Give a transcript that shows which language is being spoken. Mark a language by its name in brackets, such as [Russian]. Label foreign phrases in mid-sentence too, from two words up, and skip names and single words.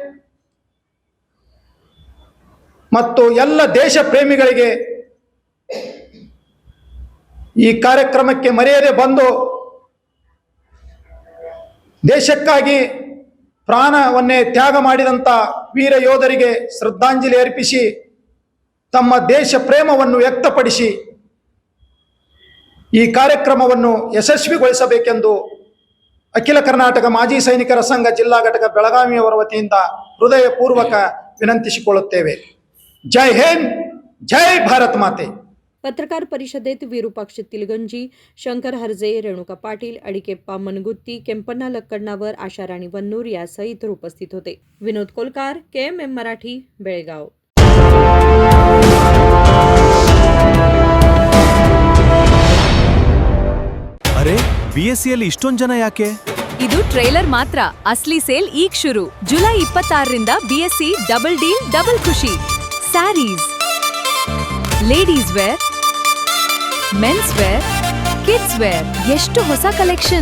[Kannada] ಮತ್ತು ಎಲ್ಲ ದೇಶ ಪ್ರೇಮಿಗಳಿಗೆ ಈ ಕಾರ್ಯಕ್ರಮಕ್ಕೆ ಮರೆಯದೆ ಬಂದು ದೇಶಕ್ಕಾಗಿ ಪ್ರಾಣವನ್ನೇ ತ್ಯಾಗ ಮಾಡಿದಂಥ ವೀರ ಯೋಧರಿಗೆ ಶ್ರದ್ಧಾಂಜಲಿ ಅರ್ಪಿಸಿ ತಮ್ಮ ದೇಶ ಪ್ರೇಮವನ್ನು ವ್ಯಕ್ತಪಡಿಸಿ ಈ ಕಾರ್ಯಕ್ರಮವನ್ನು ಯಶಸ್ವಿಗೊಳಿಸಬೇಕೆಂದು ಅಖಿಲ ಕರ್ನಾಟಕ ಮಾಜಿ ಸೈನಿಕರ ಸಂಘ ಜಿಲ್ಲಾ ಘಟಕ ಬೆಳಗಾವಿಯವರ ವತಿಯಿಂದ ಹೃದಯಪೂರ್ವಕ ವಿನಂತಿಸಿಕೊಳ್ಳುತ್ತೇವೆ. ಜೈ ಹಿಂದ್, ಜೈ ಭಾರತ್ ಮಾತೆ. [Marathi] पत्रकार परिषदेत विरूपाक्ष तिलगंजी, शंकर हरजे, रेणुका पाटील, अडिकेप्पा मनगुत्ती, केंपण्णा लक्कडनावर, आशाराणी वन्नूर यासह इतर उपस्थित होते. विनोद कोलकार, KMM मराठी, बेळगाव. [Kannada] BSc ಅಲ್ಲಿ ಇಷ್ಟೊಂದ್ ಜನ ಯಾಕೆ? ಇದು ಟ್ರೈಲರ್ ಮಾತ್ರ. ಅಸ್ಲಿ ಸೇಲ್ ಈಗ ಶುರು. ಜುಲೈ 26ರಿಂದ BSc [English] double deal double [Kannada] ಖುಷಿ. [English] sarees, ladies wear, mens wear, kids wear, [Kannada] ಎಷ್ಟು ಹೊಸ [English] ಕಲೆಕ್ಷನ್.